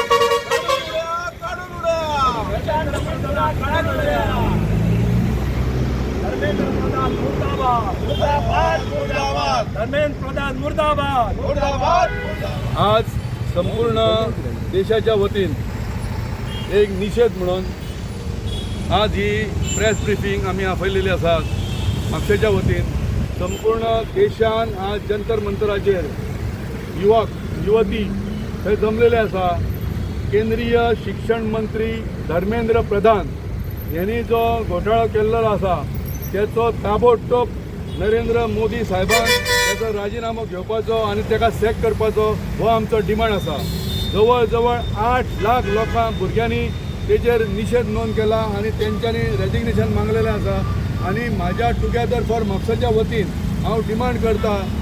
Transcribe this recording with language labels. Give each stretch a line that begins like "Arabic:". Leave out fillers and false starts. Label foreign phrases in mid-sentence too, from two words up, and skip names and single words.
Marathi: काढून उड्या प्रशांत मंत्र्याला काढून उड्या धर्मेंद्र प्रधान
Hindi: मुर्दाबाद मुर्दाबाद मुर्दाबाद
Marathi: धर्मेंद्र प्रधान मुर्दाबाद
Hindi: मुर्दाबाद
Konkani: आज संपूर्ण देशाच्या वतीन एक निषेध म्हणून आज ही प्रेस ब्रिफींग आमी आपयलेली आसा म्हापशेच्या वतीन संपूर्ण देशान आज जंतर मंतराचेर युवक युवती थंय जमलेले आसा केंद्रीय शिक्षण मंत्री धर्मेंद्र प्रधान यांनी जो घोटाळो केल्लो आसा त्याचो ताबडतोब नरेंद्र मोदी साहेबान त्याचो राजीनामो घेवपाचो आनी ताका सॅक करपाचो हो आमचो डिमांड आसा जवळ जवळ 8 लाख लोकां भुरग्यांनी तेजेर निषेध नोंद केला आणि त्यांच्यानी रेजिग्नेशन मागलेलें आसा आनी म्हाज्या
English: together for
Konkani: म्हापसाच्या वतीन हांव डिमांड करता